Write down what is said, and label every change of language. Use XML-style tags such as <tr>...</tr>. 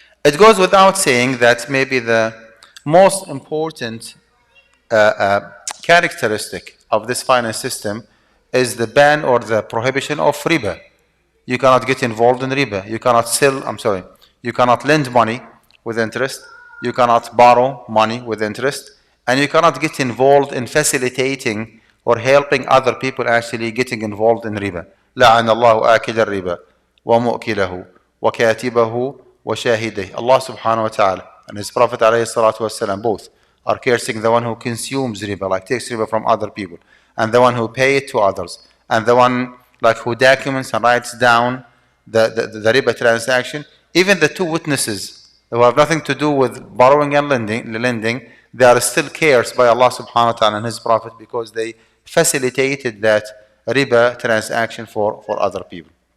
<en>It goes without saying that maybe the most important characteristic of this finance system is the ban or the prohibition of riba. You cannot get involved in riba. You cannot you cannot lend money with interest. You cannot borrow money with interest. And you cannot get involved in facilitating or helping other people actually getting involved in riba.</en> <ar>لعن الله آكل الربا ومؤكله وكاتبه وشاهده.</ar> <en>Allah subhanahu wa ta'ala and His Prophet alayhi salatu wasalam both are cursing the one who consumes riba, like takes riba from other people, and the one who pays it to others, and the one like who documents and writes down the riba transaction. Even the two witnesses who have nothing to do with borrowing and lending, they are still cursed by Allah subhanahu wa ta'ala and His Prophet because they facilitated that riba transaction for other people.</en>